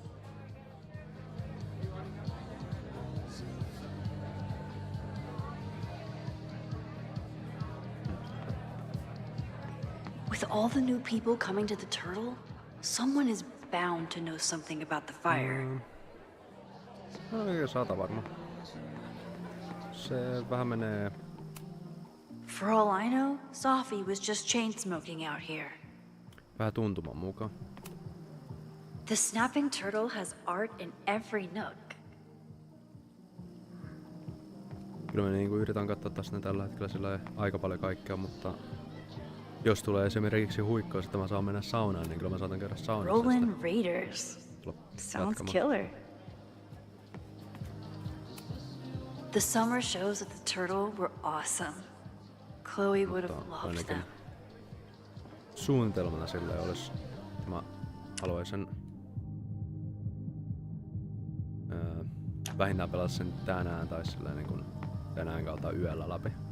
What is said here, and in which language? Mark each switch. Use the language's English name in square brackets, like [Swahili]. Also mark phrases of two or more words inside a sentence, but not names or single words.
[English] With all the new people coming to the Turtle, someone is bound to know something about the fire. [Finnish] No ei 100 varmaan. Se vähän menee. [English] For all I know, Sophie was just chain smoking out here. [Finnish] Vähän tuntuman mukaan. [English] The snapping turtle has art in every nook. [Finnish] Kyllä mä niinku yritän katsoa tässä tällä hetkellä sillä aika paljon kaikkea, mutta jos tulee esimerkiksi huikkaus, että mä saan mennä saunaan, niin kyllä mä saatan käydä saunassa. [English] Roland Raiders. Sounds killer. The summer shows at the Turtle were awesome. Chloe would have loved them. [Finnish] Suunnitelmana sille olisi, mä haluaisin vähintään pelata sen tänään tai silleen niin kuin tänään kautta yöllä läpi.